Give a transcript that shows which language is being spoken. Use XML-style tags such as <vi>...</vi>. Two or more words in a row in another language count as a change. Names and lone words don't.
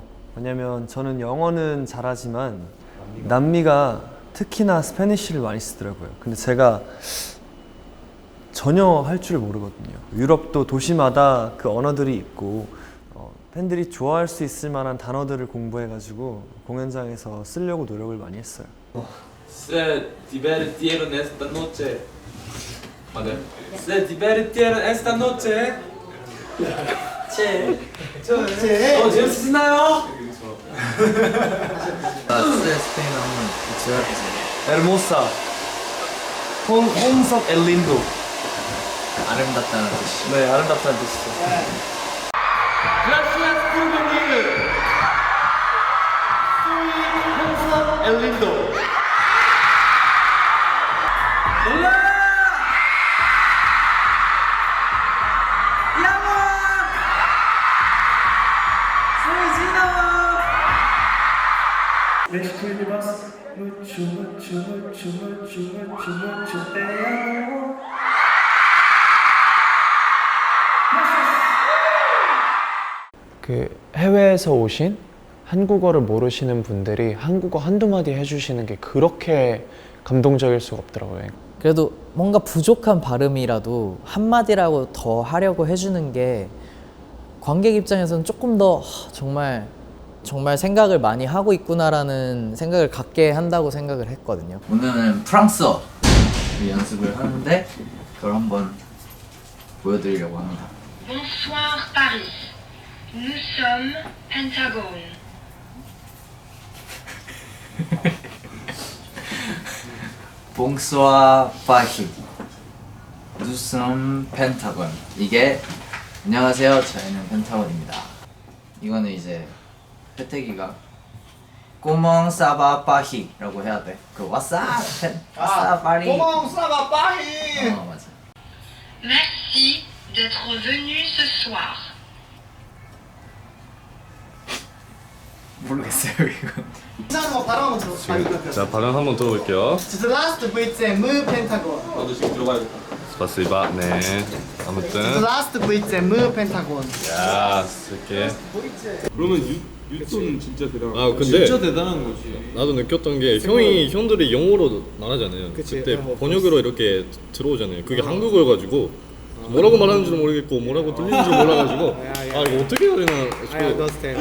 <ko>왜냐면 저는 영어는 잘하지만 남미가 특히나 스페니쉬를 많이 쓰더라고요. 근데 제가 전혀 할 줄 모르거든요. 유럽도 도시마다 그 언어들이 있고 팬들이 좋아할 수 있을 만한 단어들을 공부해가지고 공연장에서 쓰려고 노력을 많이 했어요.</ko> <es>Se divirtieron esta noche.</es> <ko>맞아요.</ko> <es>Se divirtieron esta noche.</es> <ko>재밌으시나요? 스페인 한번 제가</ko> <es>Hermosa. 홍석 엘린도.</es> <ko>아름답다는 뜻이. 네, 아름답다는 뜻이죠.</ko> <es>Gracias por venir. Soy 홍석 엘린도. Hola. Me escribas mucho, mucho, mucho, mucho, mucho, mucho te amo.</es> <ko>그 해외에서 오신 한국어를 모르시는 분들이 한국어 한두 마디 해주시는 게 그렇게 감동적일 수가 없더라고요. 그래도 뭔가 부족한 발음이라도 한마디라고 더 하려고 해주는 게 관객 입장에서는 조금 더 정말 생각을 많이 하고 있구나라는 생각을 갖게 한다고 생각을 했거든요. 오늘은 프랑스어 연습을 하는데 그걸 한번 보여드리려고 합니다.</ko> <fr>Bonsoir Paris. Nous sommes Pentagone. Bonsoir Paris. Nous sommes Pentagone.</fr> <ko>이게 안녕하세요, 저희는 펜타곤입니다. 이거는 이제 회태기가</ko> <fr>Comment ça va Paris</fr> <ko>라고 해야 돼.</ko> <en>그 What's up? What's up Paris?</en> <fr>Comment ça va Paris?</fr> <ko>맞아.</ko> <fr>Merci d'être venu ce soir.</fr> <ko>모르겠어요 이거. 이상한 거 발음 한번 들어볼게요. 자, 발음 한번 들어볼게요.</ko> <en>The last victim,</en> <ko>펜타곤. 나도 지금 들어가야겠다. 스파시바. 네.</ko> <en>The</en> <ko>아무튼.</ko> <en>last victim,</en> <ko>펜타곤. 야, 쓸게. 그러면 유토는 진짜 대단한 아, 근데 진짜 대단한 거지. 나도 느꼈던 게 형들이 영어로 말하잖아요. 그때 번역으로 이렇게 들어오잖아요. 그게 한국어여가지고 뭐라고 말하는지도 모르겠고 뭐라고 들리는지 몰라가지고 아 이거 어떻게 해야 되나 싶고.</ko>